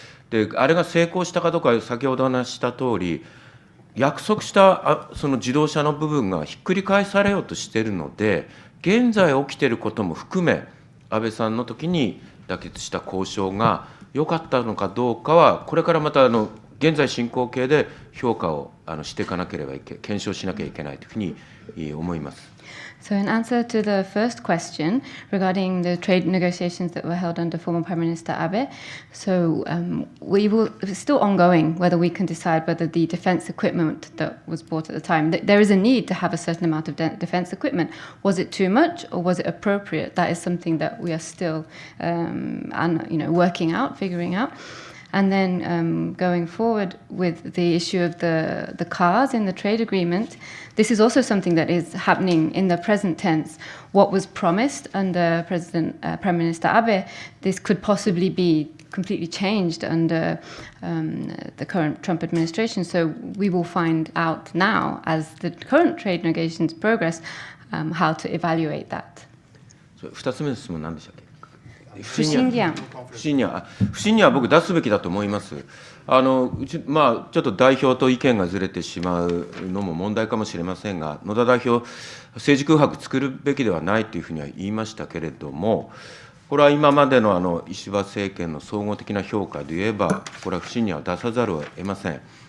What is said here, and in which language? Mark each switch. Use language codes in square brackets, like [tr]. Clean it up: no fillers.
[ja] で、あれが成功したかどうか、先ほど話した通り、約束したその自動車の部分がひっくり返されようとしているので、現在起きていることも含め、安倍さんの時に妥結した交渉が良かったのかどうかは、これからまた現在進行形で評価をしていかなければ検証しなきゃいけないというふうに思います。 [en] So in answer to the first question regarding the trade negotiations that were held under former Prime Minister Abe, so it's still ongoing whether we can decide whether the defense equipment that was bought at the time, there is a need to have a certain amount of defense equipment. Was it too much or was it appropriate? That is something that we are still working out, figuring out. And then going forward with the issue of the cars in the trade agreement, this is also something that is happening in the present tense. What was promised under Prime Minister Abe, this could possibly be completely changed under the current Trump administration. So we will find out now, as the current trade negotiations progress, how to evaluate that. [ja] 2つ目の質問何でしたっけ？不信任は僕出すべきだと思います。ちょっと代表と意見がずれてしまうのも問題かもしれませんが、野田代表、政治空白作るべきではないというふうには言いましたけれども、これは今までの石破政権の総合的な評価で言えば、これは不信任は出さざるを得ません。